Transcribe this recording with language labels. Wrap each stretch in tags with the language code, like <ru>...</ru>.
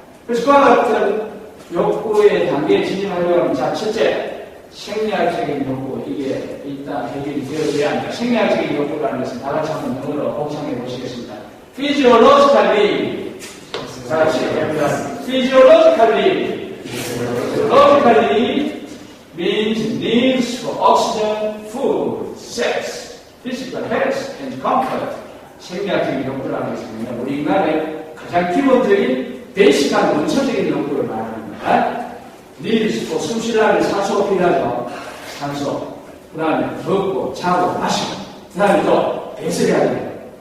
<ko>그래서 그와 같은 욕구의 단계에 진입하려고 하면 자, 첫째, 생리학적인 욕구, 이게 일단 해결이 되어져야 합니다. 생리학적인 욕구라는 것은 다 같이 한번 영어로 복창해 보시겠습니다. Physiologically, 다 같이 합니다.</ko> <en>Physiologically means needs for oxygen, food, sex, physical health, and comfort.</en> <ko>생리학적인 욕구라는 것은 우리 인간의 가장 기본적인, 베이식한 원초적인 욕구를 말하는 겁니다.</ko> <en>needs for</en> <ko>숨 쉬려면 산소가 필요하죠. 산소. 그 다음에 먹고, 자고, 마시고. 그 다음에 또 배설해야 돼요.</ko>